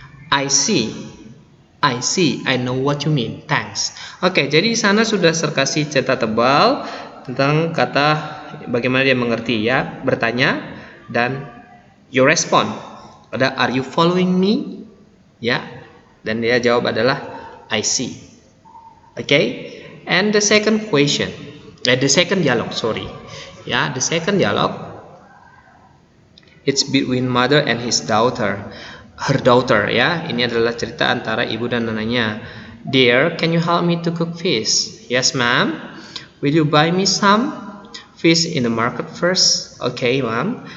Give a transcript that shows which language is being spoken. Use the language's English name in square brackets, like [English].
[English] I see, I know what you mean, thanks. [Indonesian] Oke, jadi di sana sudah kasih cerita tebal tentang kata bagaimana dia mengerti ya, bertanya dan [English] you respond. Ada are you following me? [Indonesian] Ya, dan dia jawab adalah [English] I see. Okay, and the second question, the second dialogue, sorry. Ya, the second dialogue, it's between mother and his daughter, her daughter. Ya, [Indonesian] ini adalah cerita antara ibu dan anaknya. [English] Dear, can you help me to cook fish? Yes, ma'am. Will you buy me some fish in the market first? Okay, ma'am.